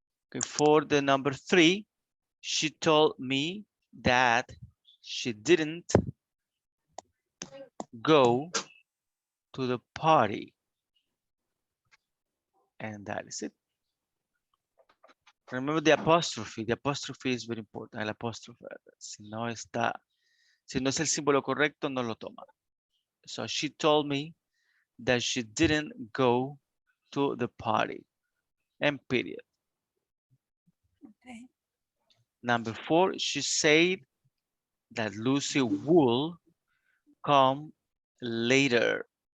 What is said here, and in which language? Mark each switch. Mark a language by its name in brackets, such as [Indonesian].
[English] Okay, for the number 3, she told me that she didn't go to the party. And that is it. Remember the apostrophe. The apostrophe is very important. [Spanish] El apóstrofe. Si no es el símbolo correcto, no lo toma. [English] So she told me that she didn't go to the party. And period. Okay. Number 4, she said that Lucy will come later.